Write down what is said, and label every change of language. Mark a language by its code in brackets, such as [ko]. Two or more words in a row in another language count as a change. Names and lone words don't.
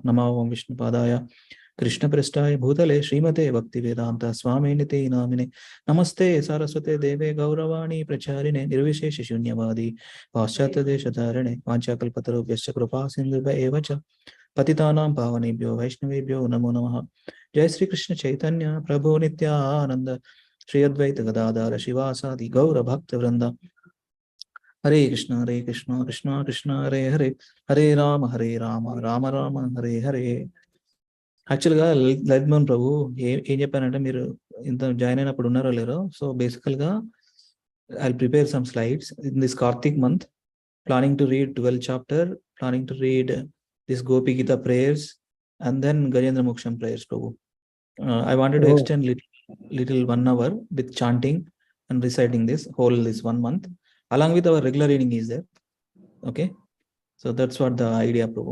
[sa] Namo Om Vishnupadaya Krishna Prestaya Bhutale Srimate Bhaktivedanta Swami Niti Namine Namaste Saraswate Deve Gauravani Pracharine Nirvishesha Shunyavadi Paschata Deshatarane Vanchakalpatarubhyascha Kripa Sindhuva Evacha Patitanam Pavanebhyo Vaishnavebhyo Namo Namaha. Jai Sri Krishna Chaitanya Prabhu Nityananda Shri Advaita Gadadhara Shivasadi Gaura Bhakta Vrinda. Hare Krishna, Krishna Krishna, Hare Hare, Hare Rama, Rama Rama, Hare Hare. [te] యాక్చువల్గా లలితమోహన్ ప్రభు ఏం చెప్పానంటే మీరు ఇంత జాయిన్ అయినప్పుడు ఉన్నారో లేరో. [en] So basically I prepare some slides in this Kartik month, planning to read 12th chapter, planning to read this Gopi Gita prayers and then Gajendra Moksham prayers, Prabhu. I wanted to extend little 1 hour with chanting and reciting this 1 month along with our regular reading is there. Okay, so that's what the idea, Prabhu.